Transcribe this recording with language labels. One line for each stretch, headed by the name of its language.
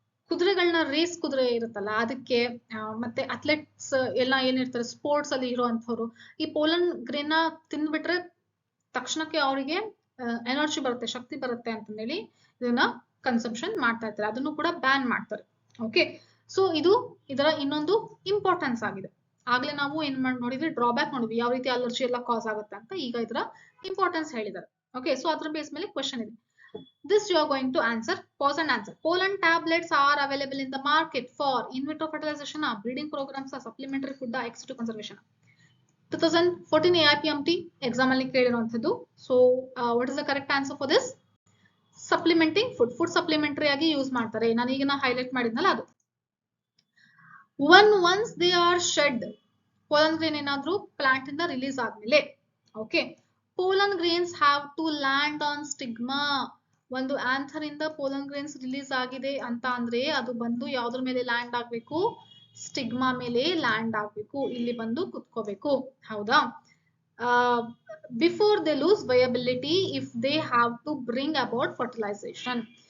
Kannada: ಕುದುರೆಗಳನ್ನ race ಕುದುರೆ ಇರುತ್ತಲ್ಲ ಅದಕ್ಕೆ, ಮತ್ತೆ ಅಥ್ಲೆಟ್ಸ್ ಎಲ್ಲ ಏನಿರ್ತಾರೆ ಸ್ಪೋರ್ಟ್ಸ್ ಅಲ್ಲಿ ಇರುವಂತವ್ರು ಈ ಪೋಲನ್ ಗ್ರೇನ್ ನ ತಿಂದ್ಬಿಟ್ರೆ ತಕ್ಷಣಕ್ಕೆ ಅವರಿಗೆ ಎನರ್ಜಿ ಬರುತ್ತೆ, ಶಕ್ತಿ ಬರುತ್ತೆ ಅಂತ ಹೇಳಿ ಇದನ್ನ ಕನ್ಸಂಪ್ಷನ್ ಮಾಡ್ತಾ ಇರ್ತಾರೆ. ಅದನ್ನು ಕೂಡ ಬ್ಯಾನ್ ಮಾಡ್ತಾರೆ. ಓಕೆ, ಸೊ ಇದು ಇದರ ಇನ್ನೊಂದು ಇಂಪಾರ್ಟೆನ್ಸ್ ಆಗಿದೆ. ಆಗ್ಲೇ ನಾವು ಏನ್ ನೋಡಿದ್ವಿ, ಡ್ರಾಬ್ಯಾಕ್ ನೋಡಿದ್ವಿ, ಯಾವ ರೀತಿ ಅಲರ್ಜಿ ಎಲ್ಲ ಕಾಸ್ ಆಗುತ್ತೆ ಅಂತ. ಈಗ ಇದರ ಇಂಪಾರ್ಟೆನ್ಸ್ ಹೇಳಿದ್ದಾರೆ. ಓಕೆ, ಸೊ ಅದ್ರ ಬೇಸ್ ಮೇಲೆ ಕ್ವೆಶನ್ ಇದೆ.
English: This you are going to answer. Pause and answer. Pollen tablets are available in the market for in vitro fertilization, breeding programs, supplementary food, ex situ conservation.
Kannada: 2014 AIPMT exam ಅಲ್ಲಿ ಕೇಳಿರುವಂತದ್ದು.
English: So what is the correct answer for this? Supplementing food.
Kannada: Food supplementary ಆಗಿ use ಮಾಡ್ತಾರೆ. ನಾನು ಈಗ highlight ಮಾಡಿದ್ನಲ್ಲ ಅದು.
English: Once they are shed,
Kannada: pollen grain ಏನಾದ್ರೂ plant ಇಂದ release ಆದ್ಮೇಲೆ,
English: Okay, pollen grains have to land on stigma.
Kannada: ಒಂದು ಆಂಥರ್ ಇಂದ ಪೋಲನ್ ಗ್ರೇನ್ಸ್ ರಿಲೀಸ್ ಆಗಿದೆ ಅಂತ ಅಂದ್ರೆ ಅದು ಬಂದು ಯಾವ್ದ್ರ ಮೇಲೆ ಲ್ಯಾಂಡ್ ಆಗ್ಬೇಕು, ಸ್ಟಿಗ್ಮಾ ಮೇಲೆ ಲ್ಯಾಂಡ್ ಆಗ್ಬೇಕು, ಇಲ್ಲಿ ಬಂದು ಕುತ್ಕೋಬೇಕು. ಹೌದಾ?
English: Before they lose viability if they have to bring about fertilisation.